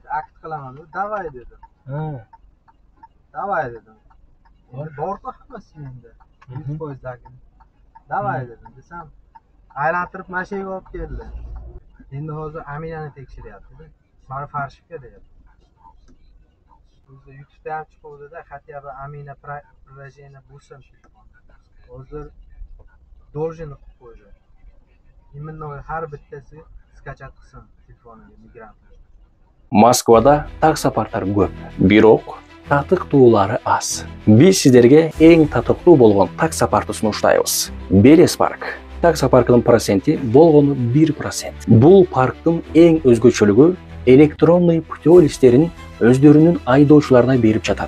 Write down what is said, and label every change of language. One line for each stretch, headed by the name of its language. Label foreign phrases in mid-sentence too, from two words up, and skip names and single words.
Uzbek: Akt qilaman dedi. Davay dedim. Davay dedim. Borqa hammasi menda. 100%dagi. Davay dedim. Desam, aylantirib mashinaga olib keldi. Endi hozir Aminani tekshiryapti. Mani farshga deyapti. O'zi YouTube'da ham chiquvdi-da,
Russian: хотя бы Amina приложение bo'lsin.
Uzbek: Hozir должен qilib qo'ydi. Именно har bittasi skachat qilsin telefoniga migrantlar.
Kyrgyz: Moskvada таксопарктар көп, бирок татыктуулары аз. Биз сиздерге эң татыктуу болгон таксопартты сунуштайбыз. Белес парк. Таксопарктын проценти болгону 1%. Бул парктын эң өзгөчөлүгү
Russian: электронный путевой
Kyrgyz: листтерин өздөрүнүн айдоочуларына берип жатат.